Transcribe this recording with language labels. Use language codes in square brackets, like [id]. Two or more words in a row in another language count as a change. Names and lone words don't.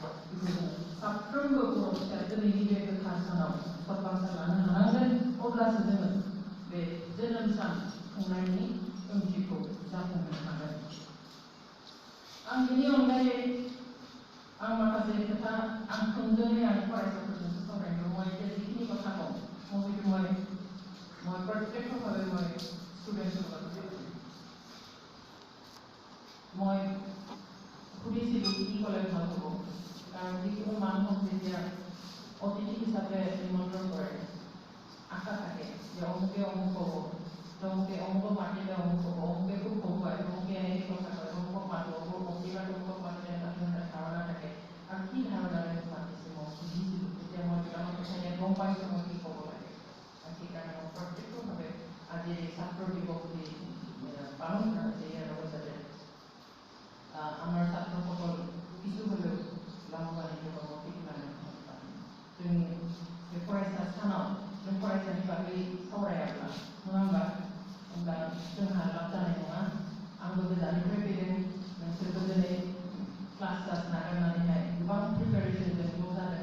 [brx] बेखौ जों साफ्रोमबो बर' फिसाया दिनैनि बे गोथार सानाव सतबांसा लानो हानांगोन। अब्लासो जोङो बे जोनोम सान खुंनायनि ओंथिखौ जाफुंहोनो हागोन। आं बेनि अनगायै माखासे खोथा थोंजोङै फरायसाफोरजोंसो सावरायनो जिखिनि बाथ्रा दं [as] মই প্ৰত্যক্ষ ভাৱে মই ষ্টুডেণ্টছ मैं সুধিছিলোঁ কি ক'লে ভাল হ'ব, কাৰণ যিকোনো মানুহক যেতিয়া অতিথি হিচাপে নিমন্ত্ৰণ কৰে, আশা থাকে যে অমুকে অমুক হ'ব, অমুকে অমুকক মাতিলে অমুক হ'ব, অমুকে খুব বহুৱায়, অমুকে এনেকৈ কথা কয়, অমুকক মাতো, প্ৰতিবাদ অমুকক মাতিলে এটা ধাৰণা থাকে। আৰু কি ধাৰণাৰে মাতিছে মই সুধিছিলোঁ, তেতিয়া মই কেইটামান কথা গম পাইছোঁ মই কি ক'ব লাগে। আৰু সেইকাৰণে মই প্ৰত্যক্ষভাৱে আজি এই ছাত্ৰ দিৱস যি পালন কৰা হৈছে, ইয়াৰ লগত যাতে আমাৰ ছাত্ৰসকল কিছু হ'লেও লাভৱান্বিত হ'ব, সেইকাৰণে [brx] जोंनि बे फरायसा सानाव जों फरायसानि बागै सावरायाब्ला, नङा होमबा? होमब्ला जोंहा लाब जानाय नङा। आंबो गोजाननिफ्राय फैदों, नोंसोरबो दिनै क्लास नागारनानैहाय गोबां प्रिपेरेसनजों ज' जादों।